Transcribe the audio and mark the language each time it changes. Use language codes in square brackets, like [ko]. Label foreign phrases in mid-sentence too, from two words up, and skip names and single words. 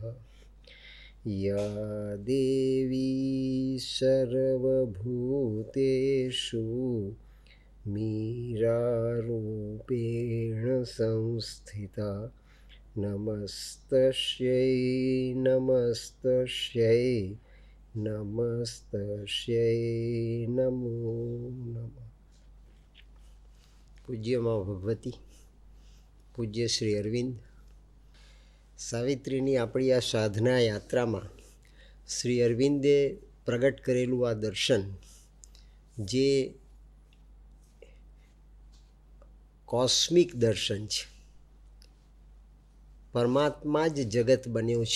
[sa] या देवी सर्वभूतेषु मीरारूपेण संस्थिता नमस्तस्यै नमस्तस्यै नमस्तस्यै नमो नमः। [gu] પૂજ્ય મા ભગવતી, પૂજ્ય શ્રી અરવિંદ, સાવિત્રીની આપણી આ સાધના યાત્રામાં શ્રી અરવિંદે પ્રગટ કરેલું આ દર્શન, જે કોસ્મિક દર્શન છે, પરમાત્મા જ જગત બન્યો છે.